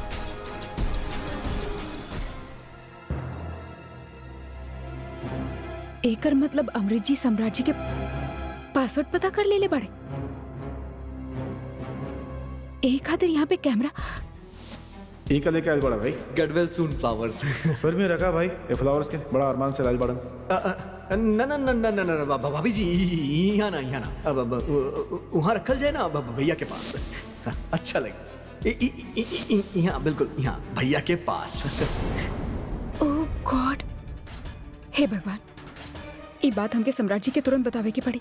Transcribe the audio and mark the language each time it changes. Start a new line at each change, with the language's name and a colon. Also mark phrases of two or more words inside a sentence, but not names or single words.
Bhojpuri: एकर मतलब अमृत जी सम्राट जी के पासवर्ड पता कर ले बड़े। एक खातिर यहाँ पे कैमरा एक लेके आयल बड़ा भाई।
English: Get well soon flowers.
Bhojpuri: घर में रखा भाई ये फ्लावर्स के, बड़ा अरमान से लाइल बड़ा। ना ना ना ना ना ना भाभी जी, यहाँ ना अब वहाँ रखल जाए ना भैया के पास, अच्छा लगे। यहाँ बिल्कुल यहाँ भैया के पास।
English: Oh God,
Bhojpuri: हे भगवान, ये बात हमके सम्राट जी के तुरंत बतावे की पड़ी।